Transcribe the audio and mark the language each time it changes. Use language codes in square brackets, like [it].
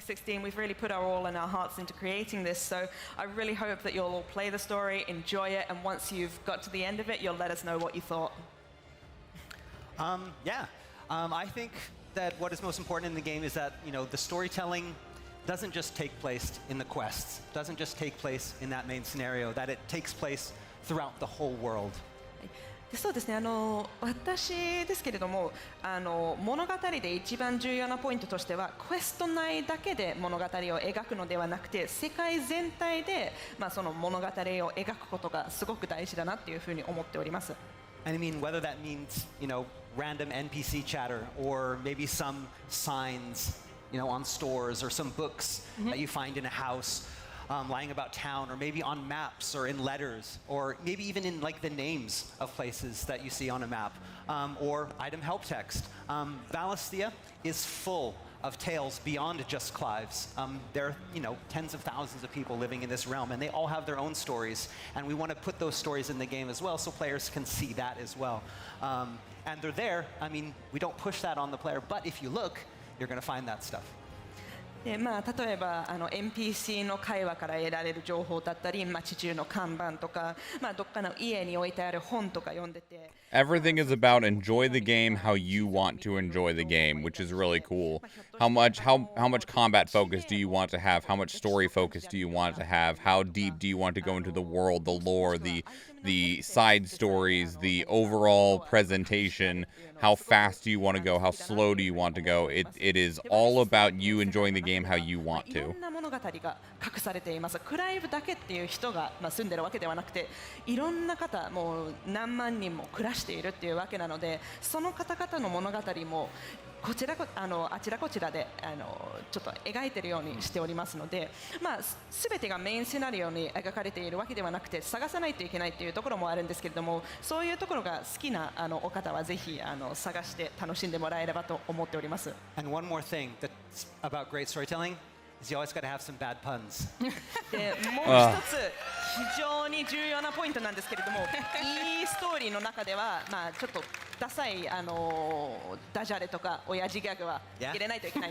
[en] 16, we've really put our all and our hearts into creating this, so I really hope that you'll all play the story, enjoy it, and once you've got to the end of it, you'll let us know what you thought. I think that what is most important in the game is that the storytelling doesn't just take place in the quests, doesn't just take place in that main scenario, that it takes place throughout the whole world. [ja] そうですね、私ですけれども、物語で一番重要なポイントとしては、クエスト内だけで物語を描くのではなくて、世界全体で、その物語を描くことがすごく大事だなっていうふうに思っております。 [en] And I mean, whether that means, random NPC chatter or maybe some signs, on stores or some books that you find in a house, lying about town, or maybe on maps or in letters, or maybe even in the names of places that you see on a map, or item help text. Valisthea is full of tales beyond just Clive's. There are, tens of thousands of people living in this realm, and they all have their own stories, and we want to put those stories in the game as well so players can see that as well. And they're there. I mean, we don't push that on the player, but if you look, you're going to find that stuff. [ja] で例えばNPC の会話から得られる情報だったり、街中の看板とか、どっかの家に置いてある本とか読んでて。 [en] Everything is about enjoy the game how you want to enjoy the game, which is really cool. How much combat focus do you want to have? How much story focus do you want to have? How deep do you want to go into the world, the lore, the side stories, the overall presentation? How fast do you want to go? How slow do you want to go? It is all about you enjoying the game how you want [ja] いろ [en] to. [ja] んな物語が隠されています。クライブだけっていう人が、住んでるわけではなくて、いろんな方、もう何万人も暮らしているっていうわけなので、その方々の物語もあちらこちらでちょっと描いているようにしておりますので、全てがメインシナリオに描かれているわけではなくて、探さないといけないっていうところもあるんですけれども、そういうところが好きなお方はぜひ探して楽しんでもらえればと思っております。 [en] And one more thing that's about great storytelling is you always got to have some bad puns. [ja] でもう一つ非常に重要なポイントなんですけれども、いいストーリーの中ではちょっとダサいダジャレとか親父ギャグは入れないといけない。